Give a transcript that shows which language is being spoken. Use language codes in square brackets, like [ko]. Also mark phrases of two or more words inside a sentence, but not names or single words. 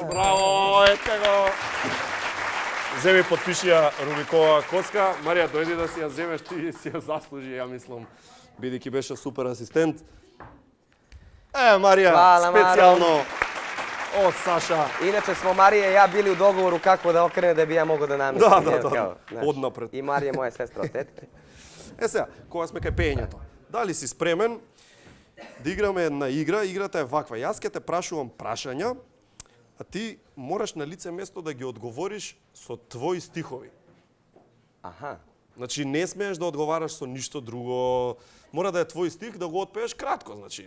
[mk] Браво, ете го! Земи подпиши ја Рубикова коцка. Марија, дојди да си ја земеш, ти си ја заслужи, ја мислам, бидејќи беше супер асистент. Марија, специјално од Саша. [sr] Inače smo Marija i ja bili u dogovoru kako da okrene da bi ja mogao da namestim. [mk] Да, однапред. [sr] I Marija je moja sestra od tetke. [mk] Сега, кога сме кај пеењето, дали си спремен да играме една игра? Играта е ваква. Јас ќе те прашувам прашања, а ти мораш на лице место да ги одговориш со твои стихови. Aha. Значи не смееш да одговараш со ништо друго. Мора да е твој стих да го отпееш кратко, значи.